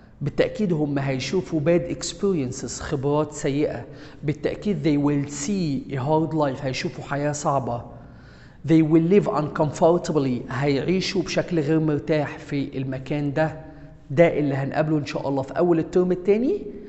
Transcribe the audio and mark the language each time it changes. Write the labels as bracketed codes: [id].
[ar] بالتأكيد هم هيشوفوا [en] bad experiences، [ar] خبرات سيئة. بالتأكيد [en] they will see a hard life، [ar] هيشوفوا حياة صعبة. [en] they will live uncomfortably، [ar] هيعيشوا بشكل غير مرتاح في المكان ده. ده اللي هنقابله ان شاء الله في اول الترم الثاني.